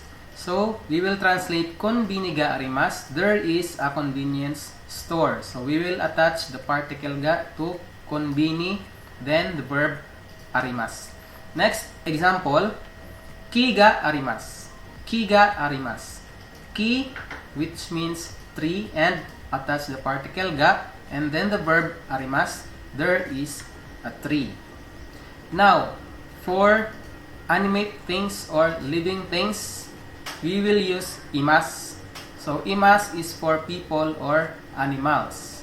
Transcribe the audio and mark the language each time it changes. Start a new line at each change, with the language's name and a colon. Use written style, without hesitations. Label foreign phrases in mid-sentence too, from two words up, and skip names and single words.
English: So we will translate
Japanese: コンビニがあります.
English: There is a convenience store. So we will attach the particle ga to konbini, then the verb arimasu. Next example,
Japanese: 木があります. 木があります. Ki,
English: which means tree, and attach the particle ga, and then the verb arimasu. There is a tree. Now, for animate things or living things, we will use imasu. So imasu is for people or animals.